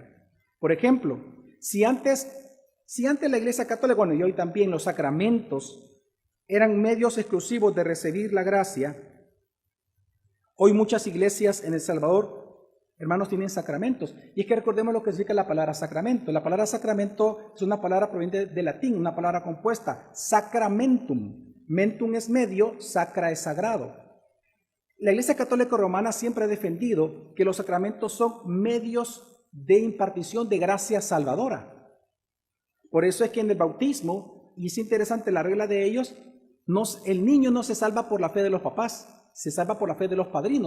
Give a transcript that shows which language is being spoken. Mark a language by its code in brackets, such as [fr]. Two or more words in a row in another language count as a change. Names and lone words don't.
[es] Por ejemplo, si antes la Iglesia Católica, bueno, y hoy también los sacramentos eran medios exclusivos de recibir la gracia, hoy muchas iglesias en El Salvador, hermanos, tienen sacramentos. Y es que recordemos lo que significa la palabra sacramento. La palabra sacramento es una palabra proveniente del latín, una palabra compuesta, sacramentum. Mentum es medio, sacra es sagrado. La Iglesia Católica Romana siempre ha defendido que los sacramentos son medios de impartición de gracia salvadora. Por eso es que en el bautismo, y es interesante la regla de ellos, el niño no se salva por la fe de los papás, se salva por la fe de los padrinos.